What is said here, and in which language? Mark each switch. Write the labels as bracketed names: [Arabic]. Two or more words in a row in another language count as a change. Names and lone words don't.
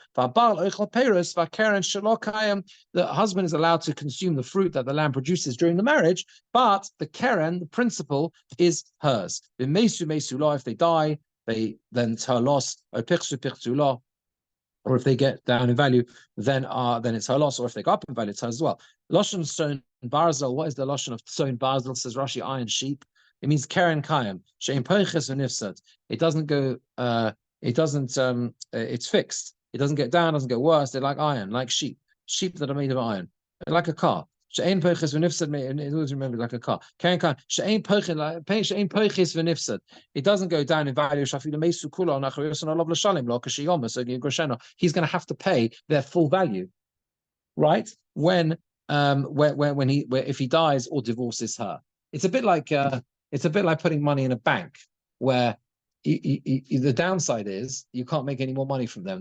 [English] The husband is allowed to consume the fruit that the land produces during the marriage, but the keren, the principal, is hers. If they die, then it's her loss. Or if they get down in value, then it's her loss. Or if they go up in value, it's hers as well. [Hebrew] Lashon Son Barzel. [English] What is the lashon of [Hebrew] Son Barzel? [English] Says Rashi, iron sheep. It means [Hebrew] keren kayim. She'im poiches v'nifsad. [English] It doesn't go. It doesn't. It's fixed. It doesn't get down. Doesn't get worse. They're like iron, like sheep. Sheep that are made of iron. They're like a car. [Hebrew] She'ain poiches v'nifsad. [English] It always remember like a car. [Hebrew] Keren kayim. She'ain poiches v'nifsad. [English] It doesn't go down in value. He's going to have to pay their full value, right? If he dies or divorces her. It's a bit like putting money in a bank where the downside is you can't make any more money from them.